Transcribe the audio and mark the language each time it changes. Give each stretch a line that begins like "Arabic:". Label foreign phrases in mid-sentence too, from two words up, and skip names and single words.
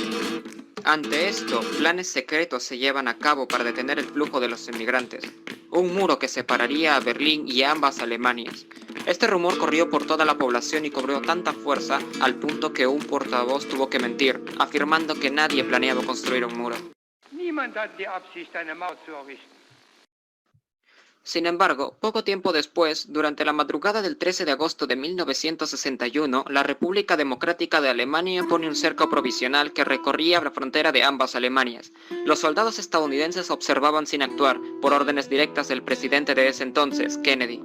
Spanish: Ante esto, planes secretos se llevan a cabo para detener el flujo de los inmigrantes. Un muro que separaría a Berlín y a ambas Alemanias. Este rumor corrió por toda la población y cobró tanta fuerza al punto que un portavoz tuvo que mentir, afirmando que nadie planeaba construir un muro.
German: Niemand hat die Absicht, eine Mauer zu errichten.
Spanish: Sin embargo, poco tiempo después, durante la madrugada del 13 de agosto de 1961, la República Democrática de Alemania pone un cerco provisional que recorría la frontera de ambas Alemanias. Los soldados estadounidenses observaban sin actuar, por órdenes directas del presidente de ese entonces, Kennedy.